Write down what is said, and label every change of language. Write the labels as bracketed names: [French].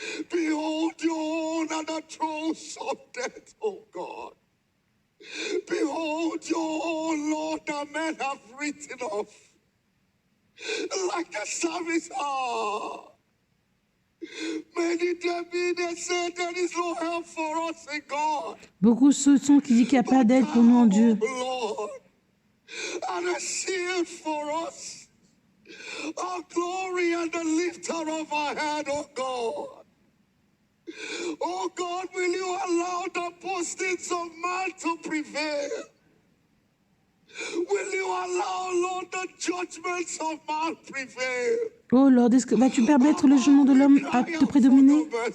[English] Behold your own on the throes of death, oh God. Behold your own, Lord, that men have written off. Like the psalmist, many there be that say there is no help for us in God. [French] Beaucoup se sont qui disent qu'il n'y a pas d'aide pour nous en Dieu. [English] Lord, and a shield for us, our glory and the lifter of our head, oh God. Oh God, will you allow the boastings of man to prevail? Will you allow, Lord, the judgments of man prevail? Oh Lord, [French] vas-tu permettre le jugement de l'homme de prédominer?